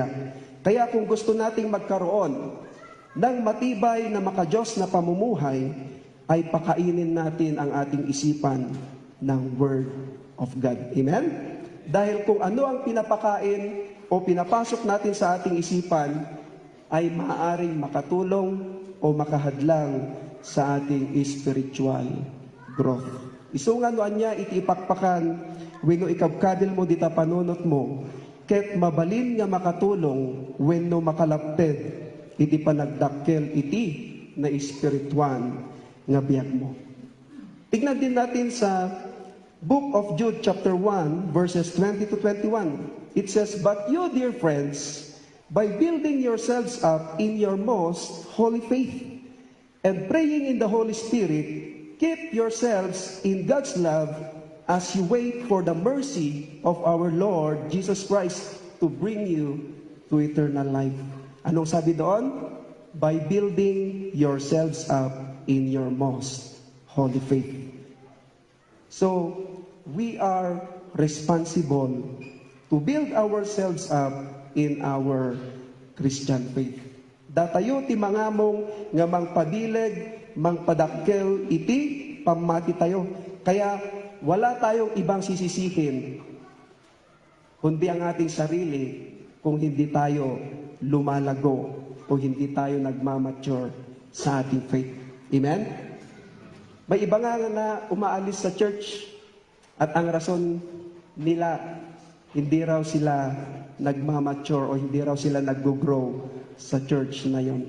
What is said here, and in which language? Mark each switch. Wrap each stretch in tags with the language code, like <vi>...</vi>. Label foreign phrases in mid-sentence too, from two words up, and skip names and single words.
<tl>Kaya kung gusto nating magkaroon ng matibay na makadiyos na pamumuhay, ay pakainin natin ang ating isipan ng</tl> <en>Word of God.</en> <tl>Amen? Dahil kung ano ang pinapakain o pinapasok natin sa ating isipan, ay maaaring makatulong o makahadlang sa ating</tl> <en>spiritual growth.</en> <ilo>Isungan niya iti ipakpakan wenno ikabkadil mo dita panunot mo ket mabalin nga makatulong wenno makalapted iti panagdakkel iti na spirituan nga biyag mo.</ilo> <tl>Tignan din natin sa Book of Jude chapter 1 verses 20 to 21.</tl> <en>It says, "But you, dear friends, by building yourselves up in your most holy faith and praying in the Holy Spirit, keep yourselves in God's love as you wait for the mercy of our Lord Jesus Christ to bring you to eternal life."</en> <tl>Anong sabi doon?</tl> <en>By building yourselves up in your most holy faith. So, we are responsible to build ourselves up in our Christian faith.</en> <ilo>Datayo ti mangamong nga mangpadileg, mangpadakkel iti pamati tayo.</ilo> <tl>Kaya wala tayong ibang sisisihin kundi ang ating sarili kung hindi tayo lumalago o hindi tayo nagmamature sa ating faith. Amen? May iba nga na umaalis sa church at ang rason nila, hindi raw sila nagmamature o hindi raw sila nag-grow sa church na yon.</tl>